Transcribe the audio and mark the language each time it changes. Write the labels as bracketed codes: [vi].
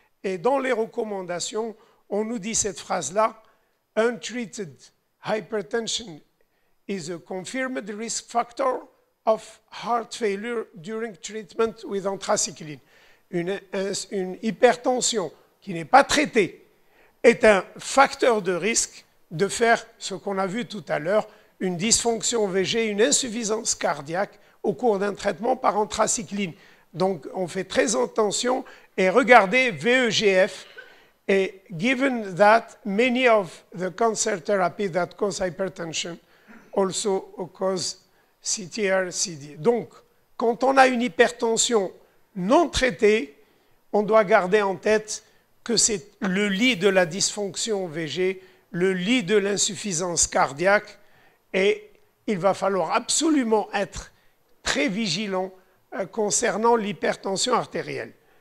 [fr] Et dans les recommandations, on nous dit cette phrase-là, « [en] Untreated hypertension is a confirmed risk factor of heart failure during treatment with anthracycline. [fr] » Une hypertension qui n'est pas traitée est un facteur de risque de faire ce qu'on a vu tout à l'heure, une dysfonction VG, une insuffisance cardiaque au cours d'un traitement par anthracycline. Donc on fait très attention et regardez VEGF [en] And given that many of the cancer therapy that cause hypertension also cause CTR, CD. [fr] Donc, quand on a une hypertension non traitée, on doit garder en tête que c'est le lit de la dysfonction VG, le lit de l'insuffisance cardiaque, et il va falloir absolument être très vigilant concernant l'hypertension artérielle.